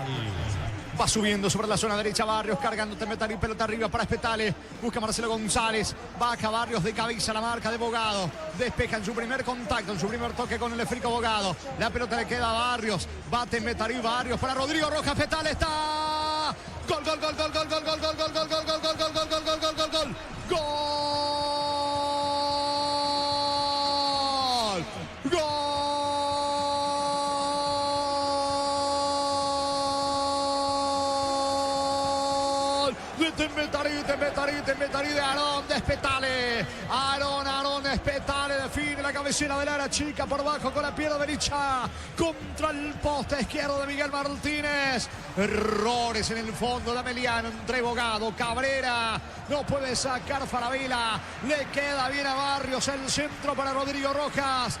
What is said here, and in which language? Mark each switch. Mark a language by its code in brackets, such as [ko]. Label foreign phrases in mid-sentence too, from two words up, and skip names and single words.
[es] Va subiendo sobre la zona derecha Barrios, cargando Tembetaré, pelota arriba para Espetale. Busca Marcelo González. Baja Barrios de cabeza, la marca de Bogado. Despeja en su primer contacto, en su primer toque con el esférico Bogado. La pelota le queda a Barrios. Va Tembetaré, Barrios para Rodrigo Rojas. Espetale está. Gol, gol, gol, gol, gol, gol, gol, gol, gol, gol, gol, gol, gol, gol, gol, gol, gol, gol, gol, gol. Gol. Gol. Tembetaré de Aarón de Espetale. Aarón Espetale define la cabecera del área chica por bajo con la pierna derecha contra el poste izquierdo de Miguel Martínez. Errores en el fondo de Ameliano entre Bogado, Cabrera. No puede sacar Falabella. Le queda bien a Barrios el centro para Rodrigo Rojas.